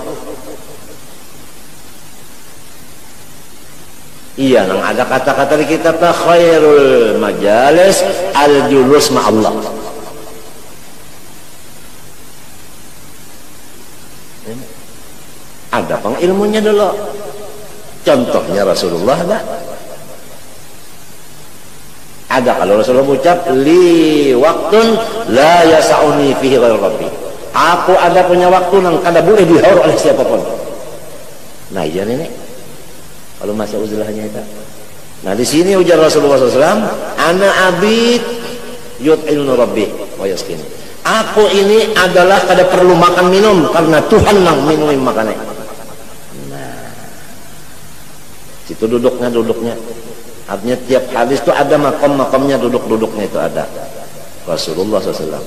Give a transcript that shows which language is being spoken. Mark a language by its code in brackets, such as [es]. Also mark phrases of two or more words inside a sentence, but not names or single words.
[bjn] iya nang ada kata-kata di kitab [ar] خير المجالس الجلوس مع الله [bjn] ada pang ilmunya dulu contohnya Rasulullah ada kalau Rasulullah ucap [ar] لي وقت لا يسعني فيه غير ربي [bjn] aku ada punya waktu yang kada boleh dihaur oleh siapapun nah iya nenek kalau masa uzlahnya itu nah di sini ujar Rasulullah SAW [ar] أنا أبيت يطعمني ربي ويسقيني. [bjn] Aku ini adalah kada perlu makan minum karena Tuhan nang minum makannya. Nah, situ duduknya. Artinya tiap hadis itu ada makom-makomnya, duduknya itu ada. Rasulullah SAW.